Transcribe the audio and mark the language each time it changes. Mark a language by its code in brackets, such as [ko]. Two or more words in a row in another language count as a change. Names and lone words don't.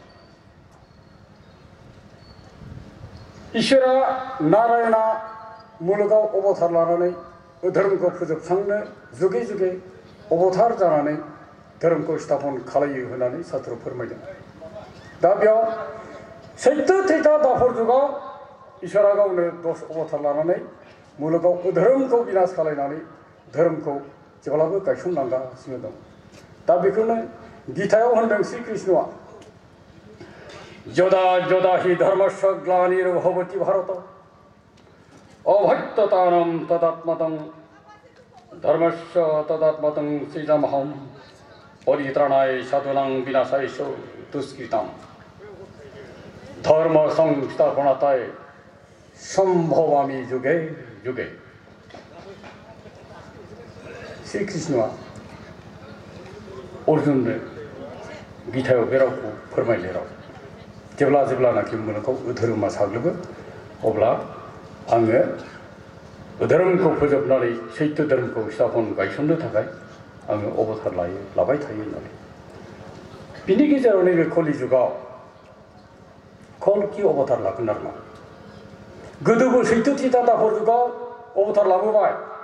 [brx] इसोरा नारायणा मुलुगाव अबतार लानानै धोरोमखौ फोजोबस्रांनो जुगे जुगे अबतार जानानै धोरोमखौ स्थापन खालायो होननानै शास्त्र फोरमायदों दा बेयाव सैत्य थैथा दापर जुगाव इसोरा गावनो 10 अबतार लानानै मुलुगाव धोरोमखौ बिनाश खालायनानै धोरोमखौ जेब्लाबो गायसनलांगासिनो दं दा बेखौनो गीतायाव होनदों श्री कृष्णआ [sa] यदा यदा हि धर्मस्य ग्लानिर्भवति भारत अभक्ततानां तदात्मतं धर्मस्य तदात्मतं सृजाम्यहं परित्राणाय साधूनां विनाशाय च दुष्कृताम् धर्म संस्थापनाय संभवामि जुगे जुगे [brx] श्री कृष्णआ अर्जुननो गीतायाव बे रावखौ फोरमायनाय राव जेब्लानाखि मुलुगाव धोरोमा साग्लोबो अब्ला आङो धोरोमखौ फोजोबनानै सैत्य धोरोमखौ स्थापन गायसननो थाखाय आङो अबतार लाबाय थायो होननानै बिनि गेजेराव नैबे कलिजुगाव कल्कि अबतार लागोन आरोना गोदोबो सैथोथिता दापर जुगाव अबतार लाबोबाय